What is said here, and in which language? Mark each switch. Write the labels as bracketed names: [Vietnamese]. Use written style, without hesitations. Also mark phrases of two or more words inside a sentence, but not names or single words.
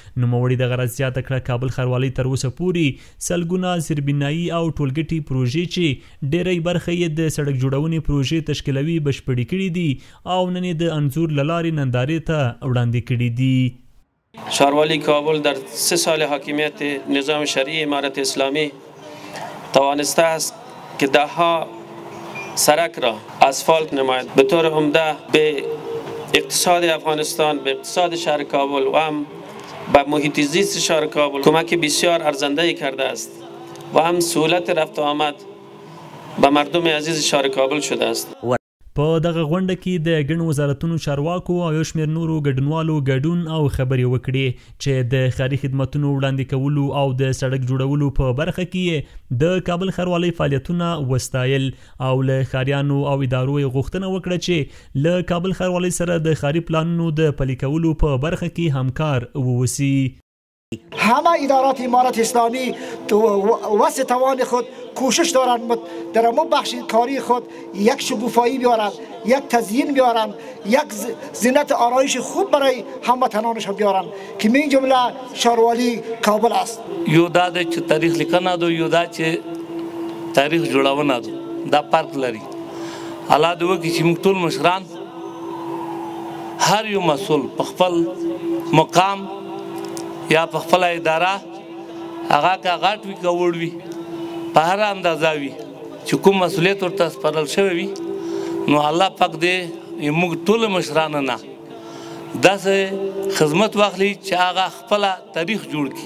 [Pashto] نوموړي د غرض زیاته کړه کابل ښاروالۍ تر اوسه پورې سلګونه زیربنایي او ټولګټي پروژې چې ډېری برخه یې د سړک جوړونې پروژې تشکیلوي بشپړې کړي دي او نن یې د انځور له لارې نندارې ته وړاندې کړي دي. [Persian] شهرواری کابل در 3 سال حاکمیت نظام شرعی امارت اسلامی توانسته است که دهها سرک را اسفالت نماید. به طور عمده به اقتصاد افغانستان، به اقتصاد شهر کابل و هم به محیط زیست شهر کابل کمک بسیار ارزنده کرده است و هم سهولت رفت و آمد به مردم عزیز شهر کابل شده است. [Pashto] په دغه غونډه کې د ګڼو وزارتونو چارواکو او یو شمېر نورو ګډونوالو ګډون او خبرې وکړې چې د ښاري خدمتونو وړاندې کولو او د سړک جوړولو په برخه کې د کابل ښاروالۍ فعالیتونه وستایل او له ښاریانو او ادارو یې غوښتنه وکړه چې له کابل ښاروالۍ سره د ښاري پلانونو د پلي کولو په برخه کې همکار ووسی. [Persian] همه ادارات امارت اسلامی واسه توان خود کوشش دارند در امو بخش کاری خود یک شکوفایی بیارند، یک تزیین بیارند، یک زینت آرایش خوب برای هموطنانشان بیارند که من جمله ښاروالي کابل است. [Pashto] یو دا چې تاریخ لیکنه دو، یو دا چې تاریخ جوړونه دو، دا فرق لري. الله دې وکړي چې موږ ټول مشران هر یو مسؤل په خپل مقام یا په خپل اداره هغه که غټ وي که وړ وي په هر اندازه وي چې کوم مسؤلیت ورته سپارل شوی وي نو الله پاک دې موږ ټول مشرانو نه داسې خدمت واخلي چې هغه خپله تاریخ جوړ کړي.